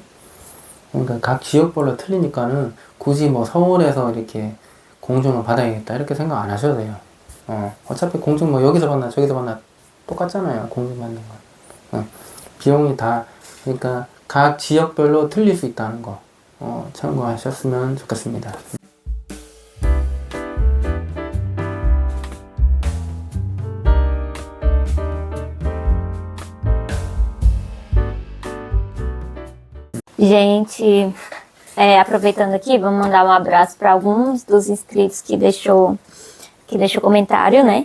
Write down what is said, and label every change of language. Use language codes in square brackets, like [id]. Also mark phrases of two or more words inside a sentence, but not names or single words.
[ko] 그러니까 각 지역별로 틀리니까는 굳이 서울에서 이렇게 공증을 받아야겠다 이렇게 생각 안 하셔도 돼요. 어차피 공증 여기서 받나 저기서 받나 똑같잖아요. 공증 받는 건. 비용이 다 그러니까 각 지역별로 틀릴 수 있다는 거 참고하셨으면 좋겠습니다. [pt] Gente, aproveitando aqui, vamos mandar um abraço para alguns dos inscritos que deixou comentário, né?